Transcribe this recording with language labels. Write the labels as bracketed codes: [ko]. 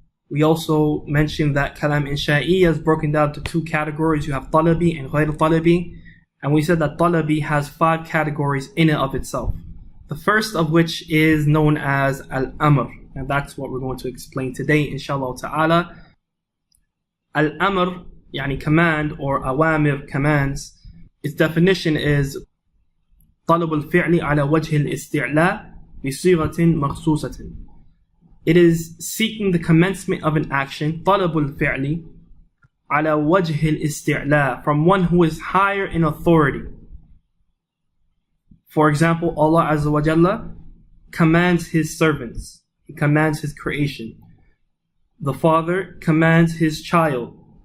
[en] We also mentioned that kalam insha'iyya is broken down to two categories. You have talabi and ghayr talabi. And we said that talabi has 5 categories in and of itself. The first of which is known as al-amr. And that's what we're going to explain today, inshallah ta'ala. Al-amr, yani command, or awamir, commands. Its definition is [ar] طلب الفعل على وجه الاستعلاء بصيغة مخصوصة. [en] It is seeking the commencement of an action, [ar] طلب الفعل على وجه الاستعلاء, [en] from one who is higher in authority. For example, Allah Azza wa Jalla commands His servants. He commands His creation. The father commands his child.